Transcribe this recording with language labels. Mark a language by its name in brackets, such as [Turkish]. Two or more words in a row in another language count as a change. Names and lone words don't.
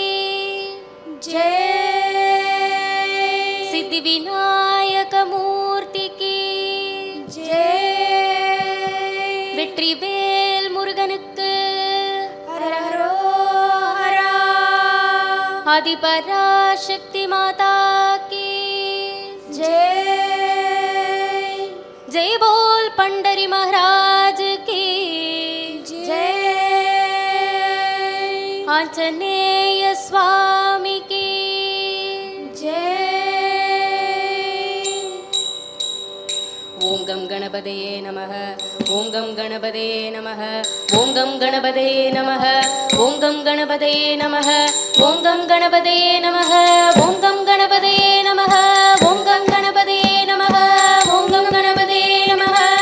[Hindi] जय सिद्धि विनायक मूर्ति की जय [Tamil] வெற்றிவேல் முருகனுக்கு ஹரோஹரா [Hindi] आदिपराशक्ति माता की जय जय बोल पंडरी महाराज की जय आंजनेय स्वामी की जय [Sanskrit] ओम गम गणपतये नमः ओम गम गणपतये नमः ओम गम गणपतये नमः ओम गम गणपतये नमः ओम गम गणपतये नमः ओम गम गणपतये नमः ओम गम गणपतये नमः ओम गम गणपतये नमः